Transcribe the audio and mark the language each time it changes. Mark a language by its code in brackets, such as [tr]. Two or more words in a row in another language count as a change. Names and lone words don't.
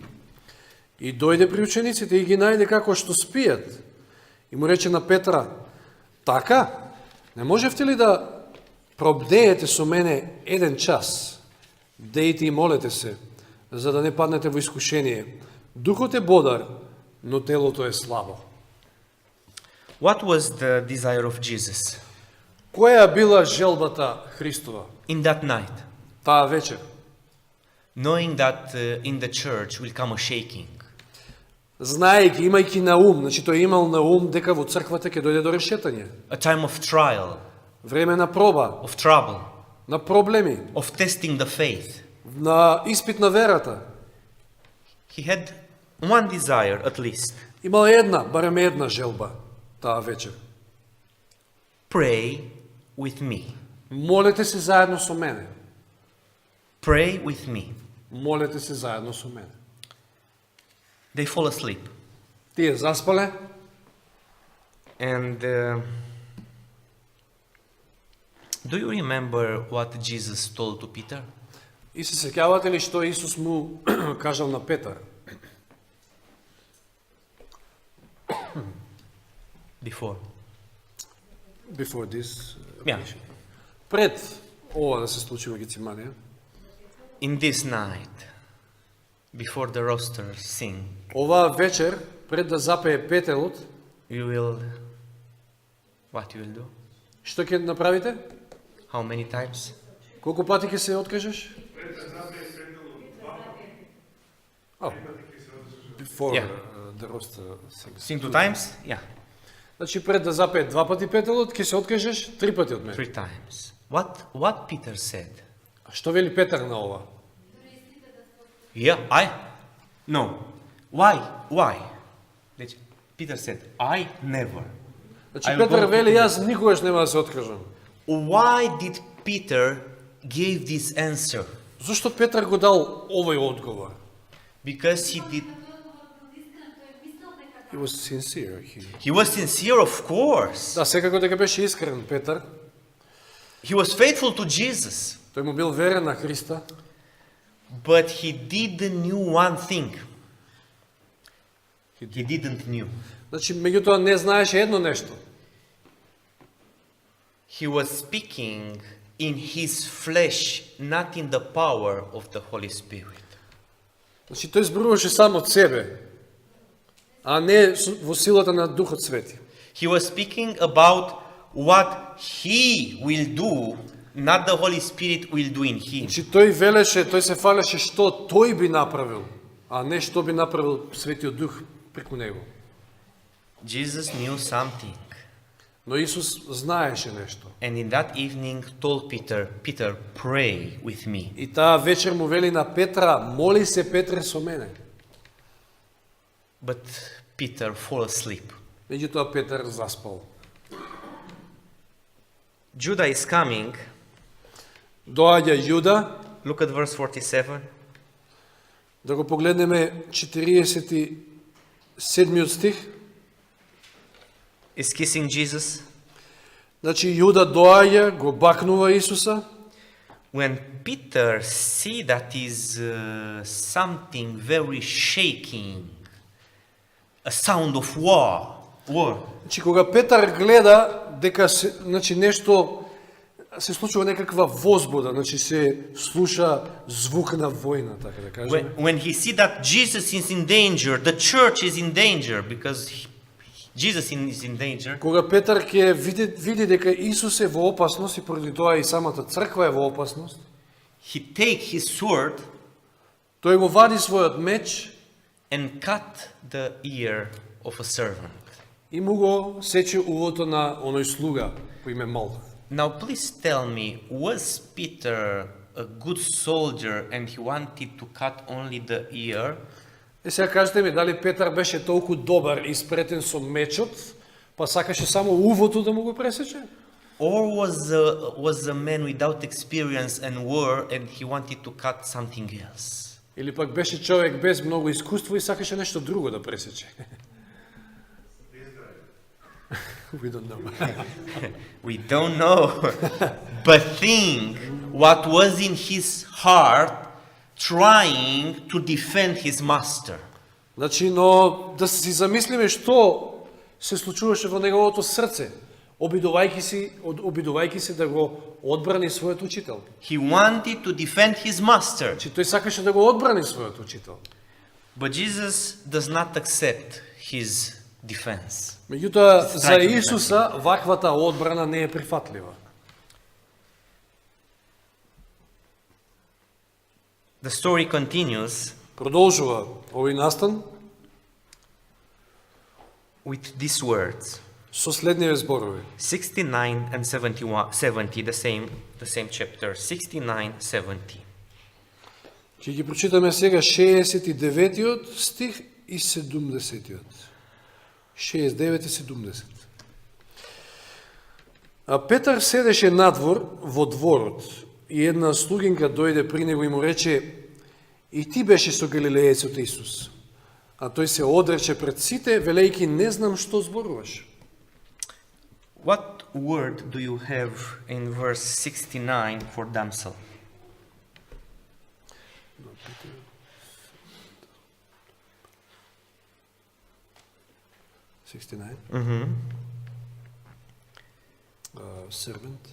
[mk] И дојде при учениците и ги најде како што спијат. И му рече на Петра: така, не можевте ли да пробдеете со мене еден час? Бдејте и молете се, за да не паднете во искушение. Духот е бодар, но телото е слабо. [en] What was the desire of Jesus [mk] Која била желбата Христова [en] in that night? [mk] таа вечер? [en] Knowing that in the church will come a shaking. [mk] Знаејќи, имајќи на ум, значи тој имал на ум дека во црквата ќе дојде до решетање. [en] A time of trial, [mk] Време на проба, [en] of trouble, [mk] на проблеми, [en] of testing the faith. [mk] на испит на верата. [en] He had one desire at least. [mk] Имал една, барем една желба таа вечер. [en] Pray with me. [mk] Молете се заедно со мене. [en] Pray with me. [mk] Молете се заедно со мене. [en] They fall asleep. [mk] Тие заспале [en] And do you remember what Jesus told to Peter? [mk] и се сеќавате ли што Исус му кажал на Петар? [en] Before this. Yeah. [mk] Пред ова да се случи во Гециманија. [en] In this night, before the roosters sing, [mk] Оваа вечер, пред да запее петелот, [en] you will, what you will do? [mk] што ќе направите? [en] How many times? [mk] Колку пати ќе се откажеш? [en] Before Yeah. the rooster sings. Sing 2 times? Yeah, [mk] Значи пред да запее 2 пати петелот, ќе се откажеш 3 пати од мене. [en] 3 times. What Peter said? [mk] А што вели Петар на ова? [en] Yeah, no. Why? Peter said, I never. [mk] Значи [en] I will [mk] Петар [en] go to [mk] вели [en] Peter. [mk] јас никогаш нема да се откажам. [en] Why did Peter give this answer? [mk] Зошто Петар го дал овој одговор? [en] Because he did. He was sincere. He was sincere, of course. [mk] Да, секако дека беше искрен Петар. [en] He was faithful to Jesus. [mk] Тој му бил верен на Христа. [en] But he didn't knew one thing. He didn't knew. [mk] Значи, меѓутоа не знаеше едно нешто. [en] He was speaking in his flesh, not in the power of the Holy Spirit. [mk] Значи, тој зборуваше сам од себе, а не во силата на Духот Свети. [en] He was speaking about what he will do, not the Holy Spirit will do in him. [mk] Значи, тој велеше, тој се фалеше што тој би направил, а не што би направил Светиот Дух преку него. [en] Jesus knew something. [mk] Но Исус знаеше нешто. [en] And in that evening told Peter, Peter, pray with me. [mk] И таа вечер му вели на Петра, моли се Петре со мене. [en] But Peter fall asleep. [mk] Меѓутоа Петар заспал. [en] Judah is coming. [mk] Доаѓа Јуда, [en] Look at verse 47. [mk] да го погледнеме 47 стих. [en] Is kissing Jesus. [mk] Значи Јуда доаѓа, го бакнува Исуса. [en] When Peter see that is something very shaking, a sound of war. [mk] Значи кога Петар гледа дека значи нешто се случува, некаква возбуда, значи се слуша звук на војна, така да кажеме. [en] When he see that Jesus is in danger, the church is in danger because Jesus is in danger. [mk] Кога Петар ќе види дека Исус е во опасност и поради тоа и самата црква е во опасност, [en] He take his sword [mk] тој го вади својот меч [en] and cut the ear of a servant. [mk] и му го сече увото на оној слуга по име Малх. [en] Now please tell me, was Peter a good soldier and he wanted to cut only the ear? [mk] Сега кажете ми, дали Петар беше толку добар и спретен со мечот, па сакаше само увото да му го пресече? [en] Or was a man without experience and war and he wanted to cut something else? [mk] Или пак беше човек без многу искуство и сакаше нешто друго да пресече? [en] We don't know. We don't know. But think what was in his heart trying to defend his master. [mk] Значи, но да си замислиме што се случуваше во неговото срце, обидувајќи се да го одбрани својот учител. [en] He wanted to defend his master. [mk] Значи, тој сакаше да го одбрани својот учител. [en] But Jesus does not accept his defense. [mk] Меѓутоа, за Исуса ваквата одбрана не е прифатлива. [en] The story continues [mk] Продолжува овој настан [en] with these words. [mk] со следниве зборови. [en] 69 and 70, the same chapter. 69-70. [mk] Ќе ги прочитаме сега 69-тиот стих и 70-тиот. 69 и 70. А Петар седеше надвор во дворот и една слугинка дојде при него и му рече: и ти беше со галилеецот Исус. А тој се одрече пред сите, велејќи: не знам што зборуваш. [en] What word do you have in verse 69 for damsel? Servant.